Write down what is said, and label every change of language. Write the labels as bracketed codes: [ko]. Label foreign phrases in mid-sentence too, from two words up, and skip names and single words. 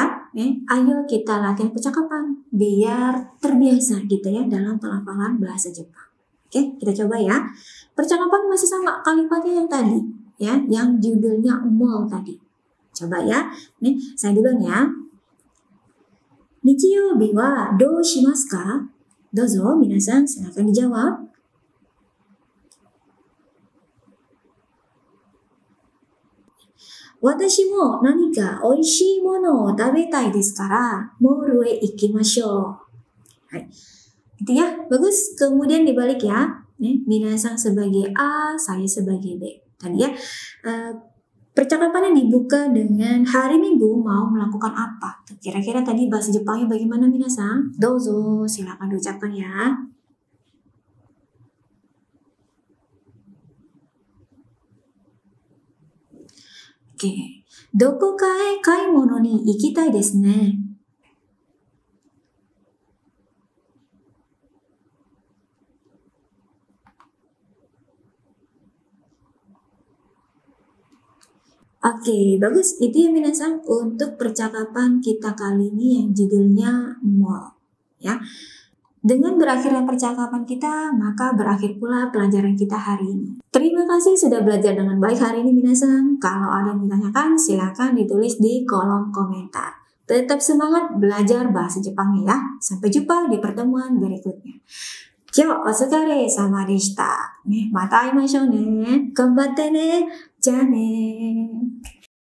[id] Ayo kita latihan percakapan biar terbiasa gitu ya dalam pelafalan bahasa Jepang. Oke, kita coba ya. Percakapan masih sama kalimatnya yang tadi ya, yang judulnya mall tadi. Coba ya, nih saya duluan ya. [ja] 日曜日はどうしますか? どうぞ、皆さん [id] silakan dijawab. [ja] 私も何か美味しいものを食べたいですから、モールへ行きましょう. [id] Hai. Gitu ya, bagus. Kemudian dibalik ya. Nih, minasan sebagai A, saya sebagai B. Tadi ya. Percakapannya dibuka dengan hari Minggu mau melakukan apa? Kira-kira tadi bahasa Jepangnya bagaimana minasan? Dozo, silakan diucapkan ya. Oke. [ja] どこかへ買い物に行きたいですね. [id] Oke, bagus. Itu ya minasan untuk percakapan kita kali ini yang judulnya mall. Ya. Dengan berakhirnya percakapan kita, maka berakhir pula pelajaran kita hari ini. Terima kasih sudah belajar dengan baik hari ini minasan. Kalau ada yang ditanyakan, silakan ditulis di kolom komentar. Tetap semangat belajar bahasa Jepangnya ya. Sampai jumpa di pertemuan berikutnya. [ja] 今日お疲れ様でした. また会いましょうね。頑張ってね. じゃね.